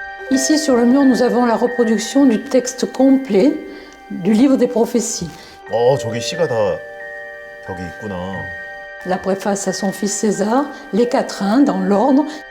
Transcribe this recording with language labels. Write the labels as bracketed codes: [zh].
[fr] Ici sur le mur, nous avons la reproduction du texte complet du livre des prophéties. [ko] 저기 시가 다 벽에 있구나. [fr] La préface à son fils César, les quatrains dans l'ordre.